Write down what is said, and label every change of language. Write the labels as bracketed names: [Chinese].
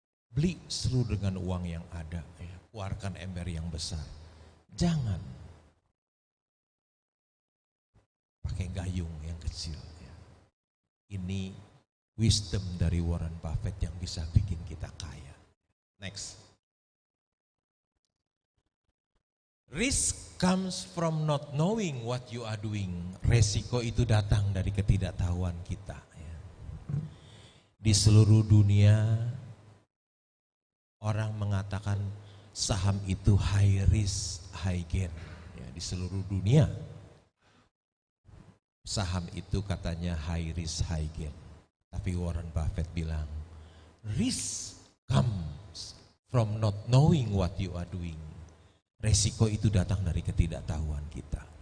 [Indonesian] Beli seluruh dengan uang yang ada, ya. Keluarkan ember yang besar. Jangan pakai gayung yang kecil. Ya. Ini wisdom dari Warren Buffett yang bisa bikin kita kaya. [English] Next. Risk comes from not knowing what you are doing. [Indonesian] Resiko itu datang dari ketidaktahuan kita. Ya. Di seluruh dunia, orang mengatakan saham itu [English] high risk, high gain. [Indonesian] Ya, di seluruh dunia, saham itu katanya [English] high risk, high gain. [Indonesian] Tapi Warren Buffett bilang, [English] risk comes from not knowing what you are doing. [Indonesian] Resiko itu datang dari ketidaktahuan kita.